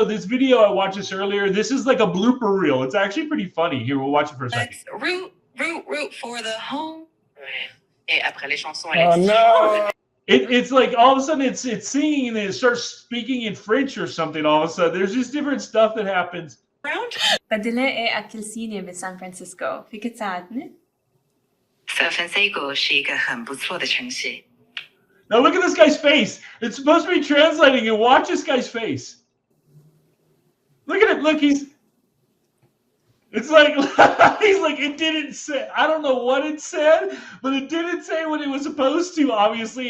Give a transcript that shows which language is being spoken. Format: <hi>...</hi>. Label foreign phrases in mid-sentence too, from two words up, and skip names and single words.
<en>This video, I watched this earlier. This is like a blooper reel. It's actually pretty funny. Here, we'll watch it for a second. Let's root for the home.</en> <fr>Et après les chansons,</fr> <en>Oh, no. It's like all of a sudden it's singing and then it starts speaking in French or something all of a sudden. There's just different stuff that happens.</en> <ar>بدنا إيه أكل صيني بسان فرانسيسكو فيك تساعدني؟</ar> <zh>San Francisco 是一个很不错的城市。</zh> <en>Now look at this guy's face. It's supposed to be translating, and watch this guy's face. Look at it. Look, it's like, he's like, it didn't say, I don't know what it said, but it didn't say what it was supposed to, obviously.</en>